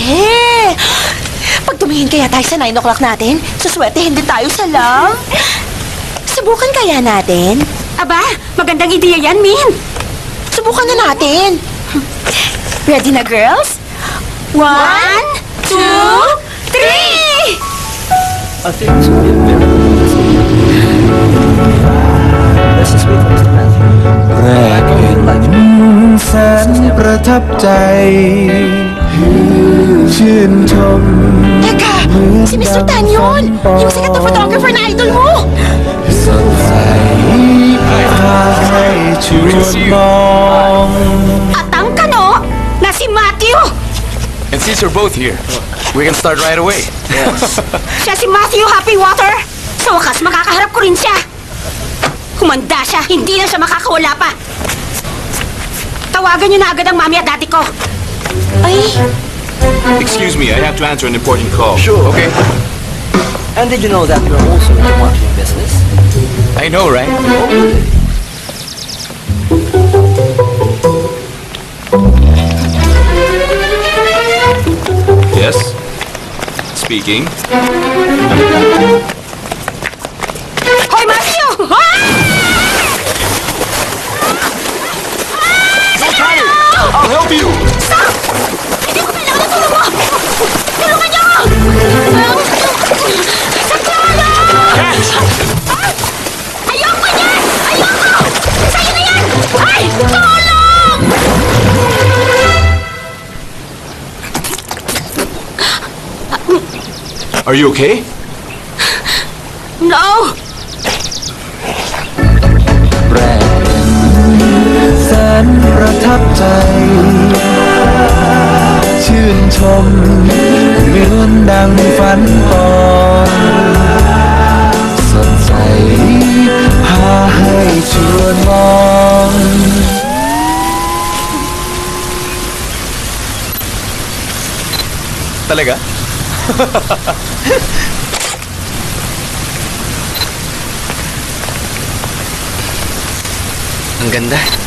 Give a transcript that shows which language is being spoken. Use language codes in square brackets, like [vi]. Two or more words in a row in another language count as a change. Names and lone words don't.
[tl] Pag tumingin kaya tayo sa 9 o'clock natin, suswerte hindi tayo sa lang. Subukan kaya natin? Aba, magandang ideya yan, Min. Subukan na natin. Ready na, girls? 1, 2, 3! [th] แรกเห็นแสนประทับใจ ชื่นชม [tl] Teka, si Mr. Tan yun! Yung sikat na photographer na idol mo! [th] สดใสพาให้ชวนมอง [tl] At ang kano na si Matthew. [en] And since you're both here, we can start right away. [tl] Siya si Matthew Happywater. Sa wakas, makakaharap ko rin siya. Humanda siya, hindi na siya makakawala pa. Tawagan niyo na agad ang mami at daddy ko. Ay, [en] Excuse me, I have to answer an important call. Sure. Okay? And did you know that you're also in the marketing business? I know, right? Yes? Speaking. [tl] Hoy, Matthew! [en] I'll help you! [tl] Hindi ko kailangan ng tulong mo! Tulungan niyo ako! Saklolo! Ayoko niyan! Ayoko! Sa'yo na yan! Ay! Tulong! [en] Are you okay? No! [th] แรกเห็นแสนประทับใจ ชื่นชมเหมือนดังฝันปองสดใสพาให้ชวนมอง [tl] Talaga? Ang ganda.